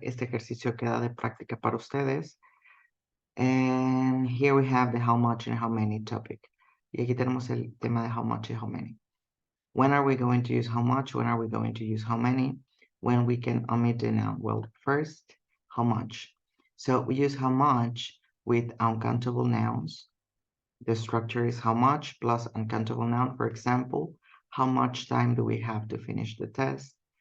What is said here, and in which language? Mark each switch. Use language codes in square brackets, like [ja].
[es] Este ejercicio queda de práctica para ustedes. [en] And here we have the how much and how many topic. [es] Y aquí tenemos el tema de how much y how many. [en] When are we going to use how much? When are we going to use how many? When we can omit the noun? Well, first, how much. So we use how much with uncountable nouns. The structure is how much plus uncountable noun. For example, how much time do we have to finish the test?